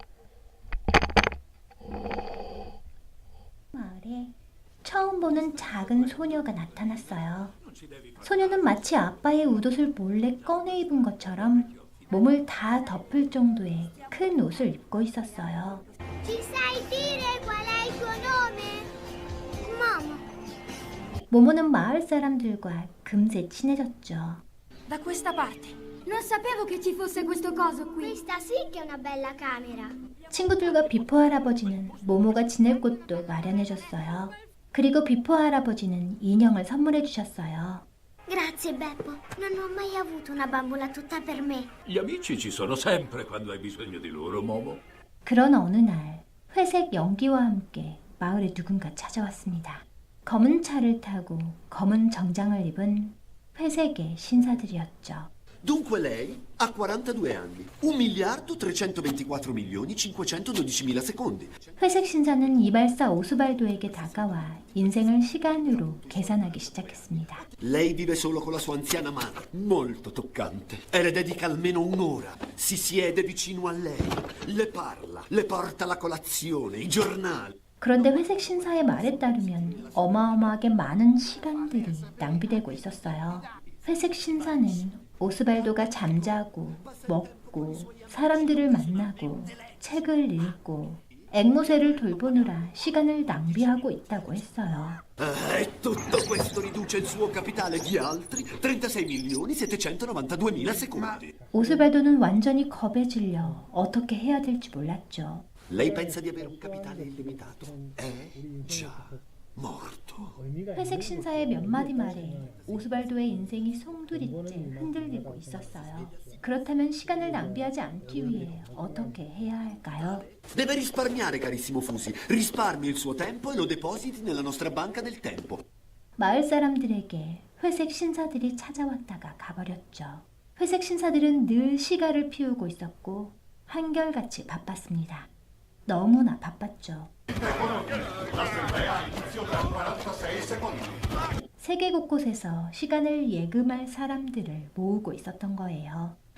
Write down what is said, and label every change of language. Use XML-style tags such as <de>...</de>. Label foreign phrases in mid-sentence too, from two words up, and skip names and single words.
<ko>마을에 처음 보는 작은 소녀가 나타났어요. 소녀는 마치 아빠의 웃옷을 몰래 꺼내 입은 것처럼 몸을 다 덮을 정도의 큰 옷을 입고 있었어요.</ko> <it>Ci sai dire qual è il tuo nome? Momo.</it> <ko>모모는 마을 사람들과 금세 친해졌죠.</ko> <it>Da questa parte. Non sapevo che ci fosse questo coso qui. Questa sì che è una bella camera.</it> <ko>친구들과 비포 할아버지는 모모가 지낼 곳도 마련해줬어요. 그리고 비포 할아버지는 인형을 선물해 주셨어요.</ko> <it>Grazie Beppo, non ho mai avuto una bambola tutta per me. Gli amici ci sono sempre quando hai bisogno di loro, Momo.</it> <ko>그런 어느 날 회색 연기와 함께 마을에 누군가 찾아왔습니다. 검은 차를 타고 검은 정장을 입은 회색의 신사들이었죠.</ko> <it>Dunque lei ha 42 anni, 1.324.512.512 secondi.</it> <ko>회색 신사는 이발사 오스발도에게 다가와 인생을 시간으로 계산하기 시작했습니다.</ko> <it>Lei vive solo con la sua anziana madre, molto toccante. E le dedica almeno un'ora. Si siede vicino a lei, le parla, le porta la colazione, i giornali.</it> <ko>그런데 회색 신사의 말에 따르면 어마어마하게 많은 시간들이 낭비되고 있었어요. 회색 신사는 오스발도가 잠자고 먹고 사람들을 만나고 책을 읽고 앵무새를 돌보느라 시간을 낭비하고 있다고 했어요.</ko> <it>E tutto questo riduce il suo capitale di altri 36.792.000 secondi.</it> <ko>오스발도는 완전히 겁에 질려 어떻게 해야 될지 몰랐죠.</ko> <it>Lei pensa di avere un capitale illimitato? È già morto.</it> <ko>회색 신사의 몇 마디 말에 오스발도의 인생이 송두리째 흔들리고 있었어요. 그렇다면 시간을 낭비하지 않기 위해 어떻게 해야 할까요?</ko> <it>Deve risparmiare, carissimo Fusi. Risparmi il suo tempo e lo depositi nella nostra banca del tempo.</it> <ko>마을 사람들에게 회색 신사들이 찾아왔다가 가버렸죠. 회색 신사들은 늘 시가를 피우고 있었고 한결같이 바빴습니다. 너무나 바빴죠. 세계 곳곳에서 시간을 예금할 사람들을 모으고 있었던 거예요.</ko>